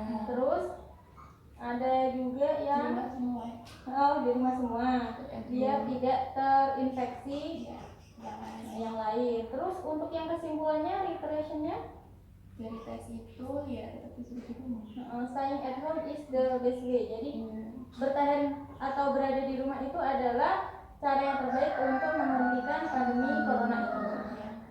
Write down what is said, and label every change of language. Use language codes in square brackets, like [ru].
[id] Terus ada juga yang di rumah semua, dia tidak terinfeksi yang lain. Terus untuk yang kesimpulannya, reiterationnya, Dari tes itu ya tetap disuruh di rumah. [en] staying at home is the best way. [id] Jadi bertahan atau berada di rumah itu adalah cara yang terbaik untuk menghentikan pandemi corona ini.